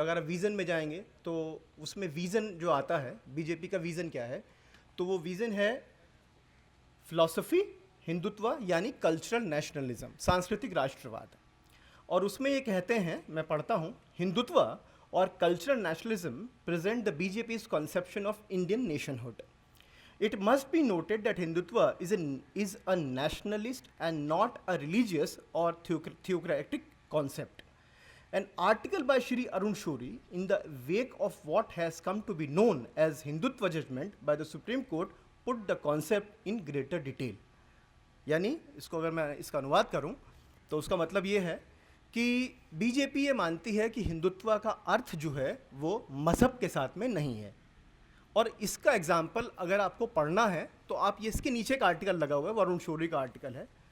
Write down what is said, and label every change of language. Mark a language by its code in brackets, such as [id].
[hi] अगर आप विज़न में जाएंगे तो उसमें विज़न जो आता है, बीजेपी का विज़न क्या है, तो वो विज़न है फिलॉसफी हिंदुत्व यानी कल्चरल नेशनलिज्म, सांस्कृतिक राष्ट्रवाद। और उसमें ये कहते हैं, मैं पढ़ता हूँ, [en] हिंदुत्व और cultural nationalism present the BJP's conception of Indian nationhood. It must be noted that Hindutva is a nationalist and not a religious or theocratic concept. An article by Shri Arun Shourie in the wake of what has come to be known as Hindutva judgment by the Supreme Court put the concept in greater detail. [hi] यानी इसको अगर मैं इसका अनुवाद करूं तो उसका मतलब ये है कि बीजेपी ये मानती है कि हिंदुत्व का अर्थ जो है वो मज़हब के साथ में नहीं है। और इसका एग्जाम्पल अगर आपको पढ़ना है तो आप ये इसके नीचे का आर्टिकल लगा हुआ है, वरुण शौरी का आर्टिकल है।